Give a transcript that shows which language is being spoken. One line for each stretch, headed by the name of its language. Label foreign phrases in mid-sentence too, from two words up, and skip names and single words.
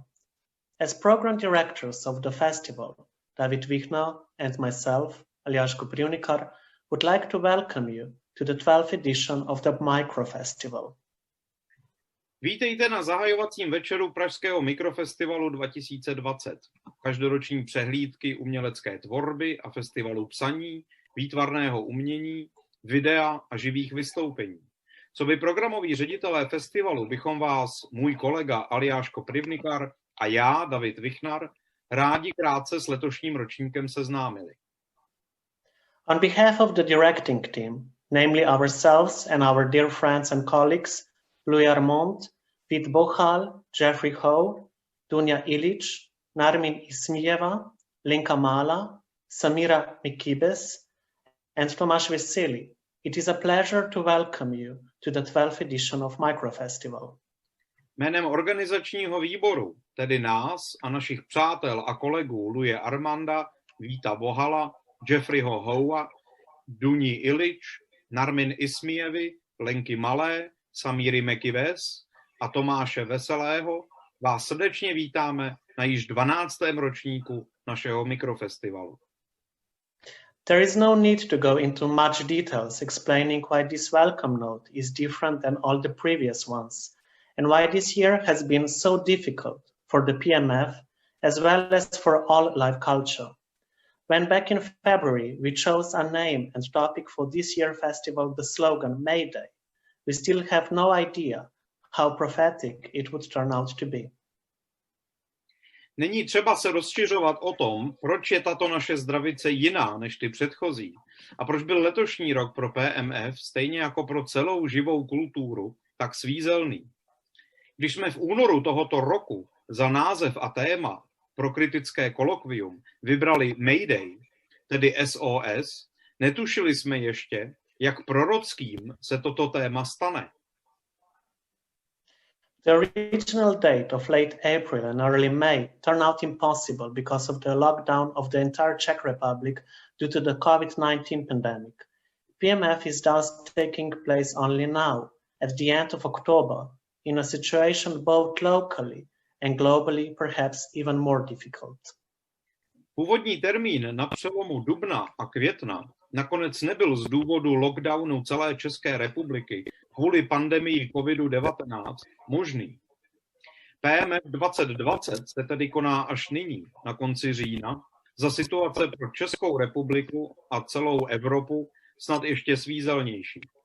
English: As program directors of the festival, David Vichna and myself, Aljaž Koprivnikar, would like to welcome you to the 12th edition of the Micro Festival.
Czech: Vítejte na zahajovacím večeru Pražského mikrofestivalu 2020. Každoroční přehlídky umělecké tvorby a festivalu psaní, výtvarného umění, videa a živých vystoupení. Coby programoví ředitelé festivalu bychom vás, můj kolega Aljaž Koprivnikar a já, David Vichnar, rádi krátce s letošním ročníkem seznámili.
English: On behalf of the directing team, namely ourselves and our dear friends and colleagues, Louis Armand, Vít Bochal, Jeffrey Howe, Dunia Ilic, Narmin Ismieva, Linka Mala, Samira Mikibes, and Tomáš Vesely, it is a pleasure to welcome you to the 12th edition of Microfestival.
Czech: Jménem organizačního výboru, tedy nás a našich přátel a kolegů Louise Armanda, Víta Bohala, Jeffreyho Howa, Duni Ilic, Narmin Ismievy, Lenky Malé, Samíry Mekibes a Tomáše Veselého vás srdečně vítáme na již 12. ročníku našeho mikrofestivalu.
English: There is no need to go into much details explaining why this welcome note is different than all the previous ones and why this year has been so difficult for the PMF as well as for all live culture. When back in February we chose a name and topic for this year's festival, the slogan Mayday, we still have no idea how prophetic it would turn out to be.
Czech: Není třeba se rozšiřovat o tom, proč je tato naše zdravice jiná než ty předchozí a proč byl letošní rok pro PMF stejně jako pro celou živou kulturu tak svízelný. Když jsme v únoru tohoto roku za název a téma pro kritické kolokvium vybrali Mayday, tedy SOS, netušili jsme ještě, jak prorockým se toto téma stane.
English: The original date of late April and early May turned out impossible because of the lockdown of the entire Czech Republic due to the COVID-19 pandemic. PMF is thus taking place only now, at the end of October, in a situation both locally and globally perhaps even more difficult.
Czech: Původní termín na přelomu dubna a května nakonec nebyl z důvodu lockdownu celé České republiky kvůli pandemii COVID-19 možný. PMF 2020 se tedy koná až nyní, na konci října, za situace pro Českou republiku a celou Evropu snad ještě svízelnější.